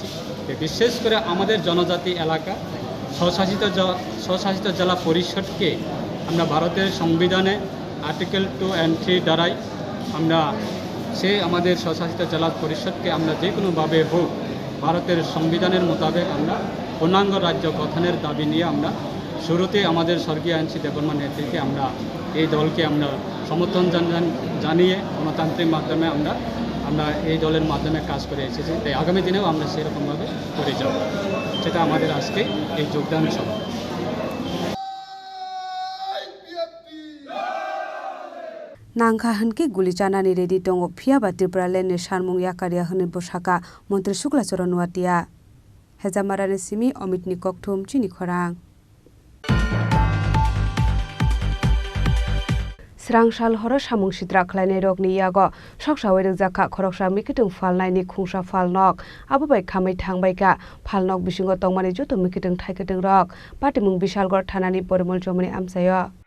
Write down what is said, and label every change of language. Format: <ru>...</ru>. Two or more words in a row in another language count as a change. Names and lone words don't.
<bn>বিশেষ করে আমাদের জনজাতি এলাকা স্বশাসিত জেলা পরিষদকে আমরা ভারতের সংবিধানে আর্টিকেল 2 and 3 দ্বারাই আমরা আমাদের স্বশাসিত জেলা পরিষদকে আমরা যে কোনোভাবে হোক ভারতের সংবিধানের মোতাবেক আমরা পূর্ণাঙ্গ রাজ্য গঠনের দাবি নিয়ে আমরা শুরুতে আমাদের স্বর্গীয় এনসি দেববর্মা নেতৃত্বে আমরা এই দলকে আমরা সমর্থন জানিয়ে গণতান্ত্রিক মাধ্যমে আমরা এই দলের মাধ্যমে কাজ করে এসেছি। তাই আগামী দিনেও আমরা সেরকমভাবে করে যাব, সেটা আমাদের আজকে এই যোগদান সভা।</bn> <trp>नांखा हनके गुली चानानि रेडी दङ फियाबा त्रिपुरा लेननि सानमुं याकारिया होनो बसाका मन्त्री शुक्लाचरण वाटिया हेजामारानि सिमी अमितनि ककथुम चिनि खरां स्रांसाल हर सामुं सिद्रा खलायनाय रगनि याग सकसावै रजाखा खरकसा मिकिtung फालनायनि खुंसा फालनक आबोबाय खामै थांबायका फालनक बिसिंग तंमानि जतो मिकिtung थाइकिtung रक पाटिमुं बिशालगढ़ थानानि परिमल जमनि आमसायो</trp>